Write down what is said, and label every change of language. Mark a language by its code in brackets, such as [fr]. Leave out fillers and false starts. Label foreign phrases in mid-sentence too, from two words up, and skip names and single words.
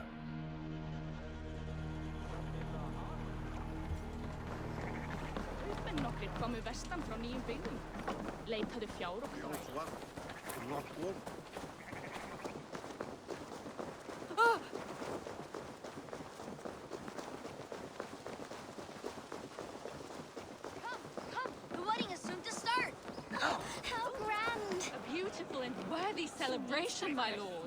[is] Nokkrir komu vestan frá nýjum byggðum. Leitaðu fjár og klór. [en] Come! The wedding is soon to start! Oh, how grand! A beautiful and worthy celebration, my lord.